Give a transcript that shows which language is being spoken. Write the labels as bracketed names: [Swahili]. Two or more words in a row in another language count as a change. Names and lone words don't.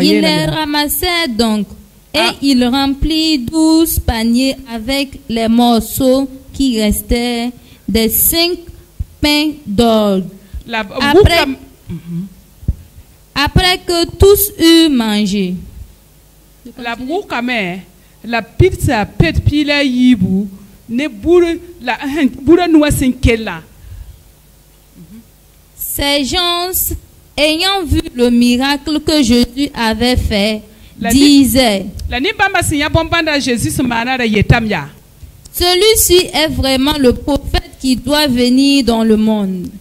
[French] Il les ramassait donc et il remplit 12 paniers avec les morceaux qui restaient des 5 pains d'orge. Après que tous eurent mangé. La boukame, la pizza pet pila yibu. Ces gens, ayant vu le miracle que Jésus avait fait, disaient: celui-ci est vraiment le prophète qui doit venir dans le monde.